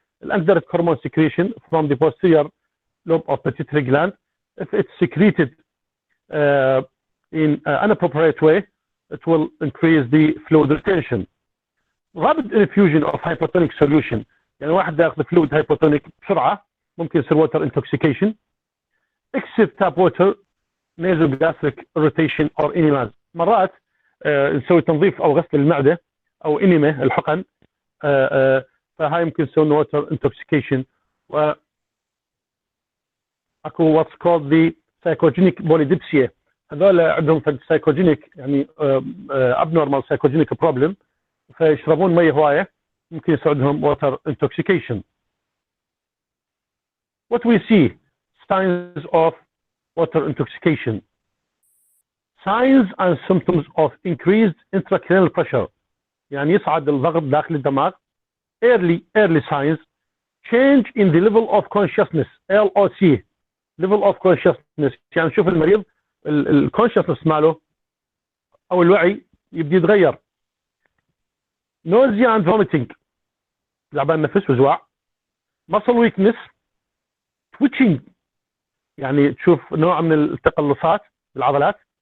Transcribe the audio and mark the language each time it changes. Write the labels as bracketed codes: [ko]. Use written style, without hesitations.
[en] Antidiuretic hormone secretion from the posterior lobe of pituitary gland, if it's secreted in an inappropriate way, it will increase the fluid retention. Rapid infusion of hypotonic solution، [ar] يعني واحد ياخذ [en] fluid hypotonic [ar] بسرعة ممكن يصير [en] water intoxication. Excessive tap water, nasogastric irritation or enemas. [ar] مرات نسوي تنظيف او غسل المعدة او انيمة الحقن، فهاي يمكن يسوون water intoxication. و اكو [en] what's called the psychogenic polydipsia، [ar] هذول عندهم psychogenic يعني [en] abnormal psychogenic problem، [ar] فيشربون مية هواية ممكن يساعدهم water intoxication. [en] What we see signs of water intoxication: signs and symptoms of increased intracranial pressure، [ar] يعني يصعد الضغط داخل الدماغ. [en] early signs: change in the level of consciousness LOC level of consciousness. [ar] يعني نشوف المريض الكونشسنس ماله او الوعي يبدي يتغير. [en] nausea and vomiting [ar] تعبان نفس وزواع. [en] muscle weakness twitching [ar] يعني تشوف نوع من التقلصات بالعضلات.